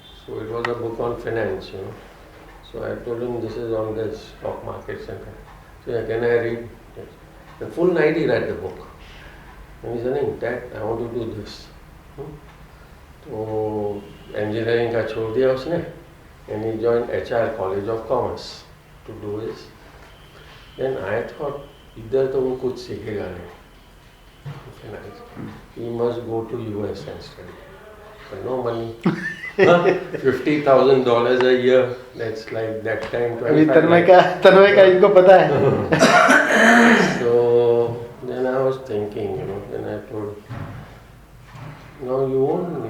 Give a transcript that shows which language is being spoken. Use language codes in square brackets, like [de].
[en] So it was a book on finance, you know. So I told him this is on the stock markets and so yeah, can I read? Yes. The full night he read the book. And he said, Dad, I want to do this. So [hi] engineering का छोड़ दिया उसने, [en] and he joined HR College of Commerce to do this. Then I thought [hi] इधर तो वो कुछ सीखेगा नहीं. [en] He must go to US and study. But no money. $50,000 a year. That's like that time. [hi] अभी तन्मय का इनको पता है। [en] So then I was thinking, you know, then I told, no, you won't.